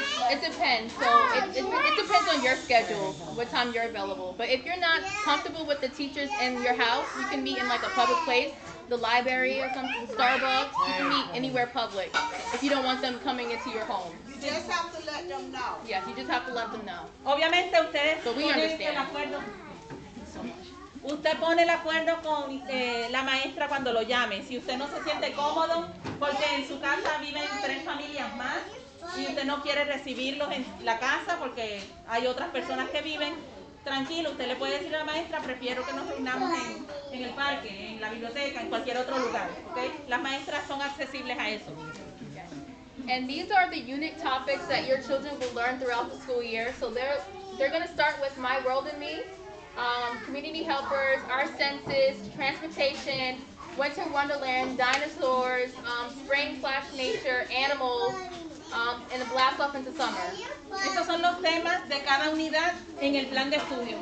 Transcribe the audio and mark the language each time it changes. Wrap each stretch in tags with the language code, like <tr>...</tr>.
<en>It depends. So it depends on your schedule, what time you're available. But if you're not comfortable with the teachers in your house, you can meet in like a public place, the library or something, Starbucks. You can meet anywhere public if you don't want them coming into your home. You just have to let them know. Yes, you just have to let them know.</en> <es>Obviamente ustedes</es> <en>So we</en> <es>ponen</es> <en>understand.</en> <es>el acuerdo. Usted pone el acuerdo con la maestra cuando lo llame. Si usted no se siente cómodo, porque en su casa viven 3 familias más y usted no quiere recibirlos en la casa porque hay otras personas que viven, tranquilo, usted le puede decir a la maestra, prefiero que nos reunamos en el parque, en la biblioteca, en cualquier otro lugar. ¿Okay? Las maestras son accesibles a eso.</es> <en>And these are the unique topics that your children will learn throughout the school year. So they're going to start with My World and Me, community helpers, our census, transportation, winter wonderland, dinosaurs, spring/nature, animals, and a blast off into summer.</en> <es>Estos son los temas de cada unidad en el plan de estudio.</es>